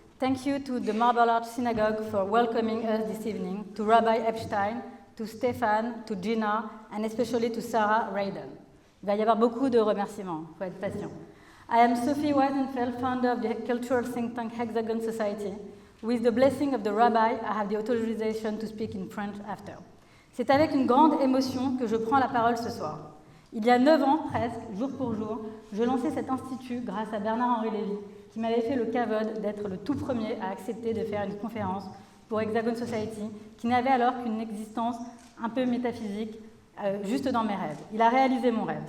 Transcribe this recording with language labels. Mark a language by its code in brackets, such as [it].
[en] Thank you to the Marble Arch Synagogue for welcoming us this evening, to Rabbi Epstein, to Stéphane, to Gina, and especially to Sarah Raiden. [fr] Il va y avoir beaucoup de remerciements, il faut être patient. [en] I am Sophie Weisenfeld, founder of the cultural think tank Hexagon Society. With the blessing of the rabbi, I have the authorization to speak in French after. [fr] C'est avec une grande émotion que je prends la parole ce soir. Il y a 9 ans, presque, jour pour jour, je lançais cet institut grâce à Bernard-Henri Levy, qui m'avait fait le cavode d'être le tout premier à accepter de faire une conférence pour Hexagon Society, qui n'avait alors qu'une existence un peu métaphysique, juste dans mes rêves. Il a réalisé mon rêve.